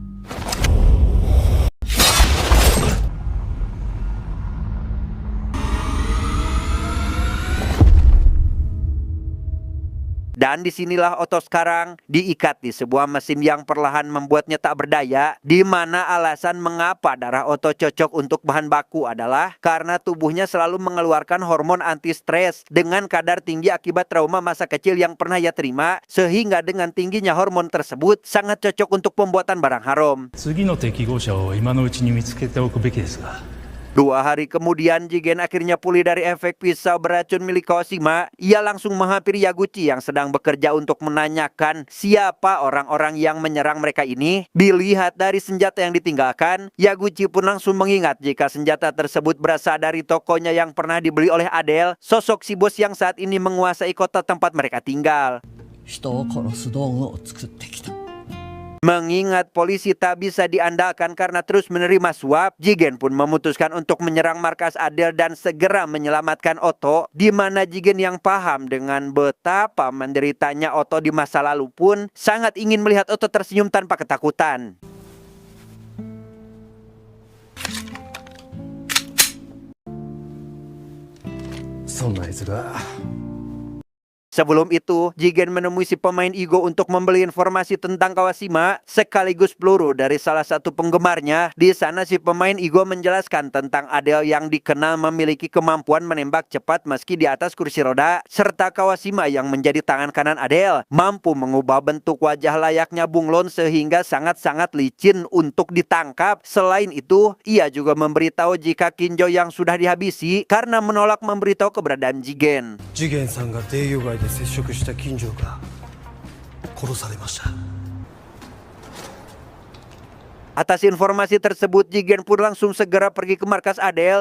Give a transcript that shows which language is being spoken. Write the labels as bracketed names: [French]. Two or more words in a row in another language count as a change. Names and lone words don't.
[Indonesian] Dan disinilah Oto sekarang diikat di sebuah mesin yang perlahan membuatnya tak berdaya, di mana alasan mengapa darah Oto cocok untuk bahan baku adalah karena tubuhnya selalu mengeluarkan hormon anti-stres dengan kadar tinggi akibat trauma masa kecil yang pernah ia terima, sehingga dengan tingginya hormon tersebut sangat cocok untuk pembuatan barang haram. [Japanese] 次の適合者を今のうちに見つけておくべきですが。 [Indonesian] 2 hari kemudian, Jigen akhirnya pulih dari efek pisau beracun milik Kawashima. Ia langsung menghampiri Yaguchi yang sedang bekerja untuk menanyakan siapa orang-orang yang menyerang mereka ini. Dilihat dari senjata yang ditinggalkan, Yaguchi pun langsung mengingat jika senjata tersebut berasal dari tokonya yang pernah dibeli oleh Adele, sosok si bos yang saat ini menguasai kota tempat mereka tinggal. [Japanese] 人を殺す道具を作ってきた。 [Indonesian] Mengingat polisi tak bisa diandalkan karena terus menerima suap, Jigen pun memutuskan untuk menyerang markas Adele dan segera menyelamatkan Oto, di mana Jigen yang paham dengan betapa menderitanya Oto di masa lalu pun sangat ingin melihat Oto tersenyum tanpa ketakutan. [Japanese] そんなやつが [Indonesian] Sebelum itu, Jigen menemui si pemain Igo untuk membeli informasi tentang Kawashima sekaligus peluru dari salah satu penggemarnya. Di sana si pemain Igo menjelaskan tentang Adele yang dikenal memiliki kemampuan menembak cepat meski di atas kursi roda, serta Kawashima yang menjadi tangan kanan Adele mampu mengubah bentuk wajah layaknya bunglon sehingga sangat-sangat licin untuk ditangkap. Selain itu, ia juga memberitahu jika Kinjo yang sudah dihabisi karena menolak memberitahu keberadaan Jigen. [Japanese] 次元さんがデイヨガイで接触した金城が殺されました。 [Indonesian] Atas informasi tersebut, Jigen pun langsung segera pergi ke markas Adele.